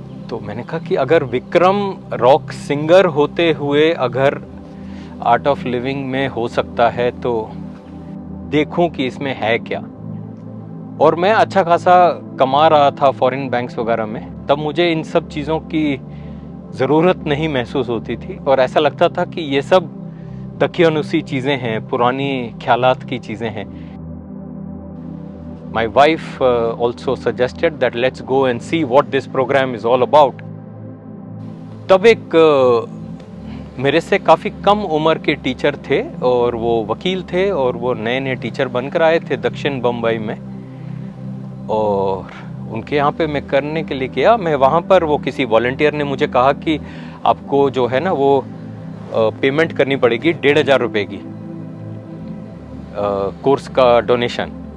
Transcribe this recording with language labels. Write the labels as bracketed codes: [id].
[hi] तो मैंने कहा कि अगर विक्रम रॉक सिंगर होते हुए अगर आर्ट ऑफ लिविंग में हो सकता है तो देखूं कि इसमें है क्या। और मैं अच्छा खासा कमा रहा था फॉरेन बैंक्स वगैरह में, तब मुझे इन सब चीज़ों की ज़रूरत नहीं महसूस होती थी और ऐसा लगता था कि ये सब दकियानुसी चीज़ें हैं, पुरानी ख्यालात की चीज़ें हैं। [en] My wife also suggested that let's go and see what this program is all about. [hi] तब एक मेरे से काफ़ी कम उम्र के टीचर थे और वो वकील थे और वो नए नए टीचर बनकर आए थे दक्षिण बम्बई में। और उनके यहाँ पे मैं करने के लिए गया। मैं वहाँ पर वो किसी वॉलंटियर ने मुझे कहा कि आपको जो है ना वो पेमेंट करनी पड़ेगी 1,500 रुपये की कोर्स का डोनेशन।